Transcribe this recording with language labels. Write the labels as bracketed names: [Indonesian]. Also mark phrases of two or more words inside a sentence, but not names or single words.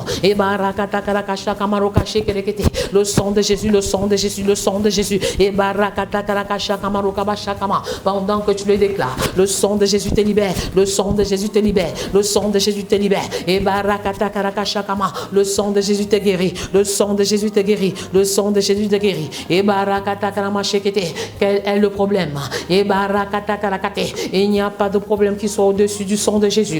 [French] Et barakata karaka shakama roka shekerekete, le sang de Jésus, le sang de Jésus, le sang de Jésus. Et barakata karaka shakama roka bashakama, pendant que tu le déclares, le sang de Jésus te libère, le sang de Jésus te libère, le sang de Jésus te libère. Et barakata karaka shakama, le sang de Jésus te guérit, le sang de Jésus te guérit, le sang de Jésus te guérit. Et barakata karama shekete, quel est le problème? Et barakata karakate, il n'y a pas de problème qui soit au-dessus du sang de Jésus.